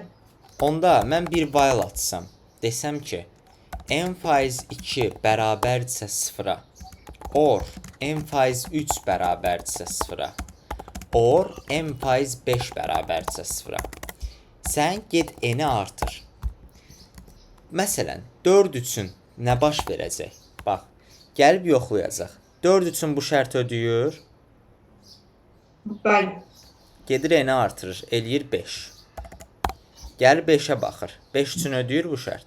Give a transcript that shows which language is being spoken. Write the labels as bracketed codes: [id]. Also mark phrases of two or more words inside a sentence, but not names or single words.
[az] Onda mən bir while açsam, desəm ki, n faiz 2 bərabərdirsə 0-a, or n faiz 3 bərabərdirsə 0-a, or n faiz 5 bərabərdirsə 0-a. Sən get n-i artır. Məsələn, 4 üçün nə baş verəcək? Bax, gəlib yoxlayacaq. 4 üçün bu şərt ödəyir. Bəli. Gedir n-i artırır, eləyir 5. Gəlir 5-ə baxır. 5 üçün ödəyir bu şərt.